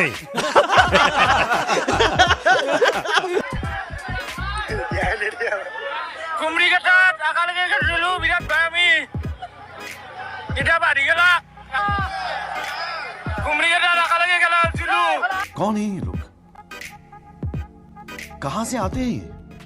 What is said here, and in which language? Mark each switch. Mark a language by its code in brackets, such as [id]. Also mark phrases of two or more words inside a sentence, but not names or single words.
[as] কুমাৰীকেইটাত একেলগে খেলিছিলোঁ, বিৰাট ভাই আমি, এতিয়া বাঢ়ি গেলা। কুমাৰীকেইটাত একেলগে খেলা খেলছিলোঁ। [hi] कौन है ये लोग? कहां से आते हैं ये?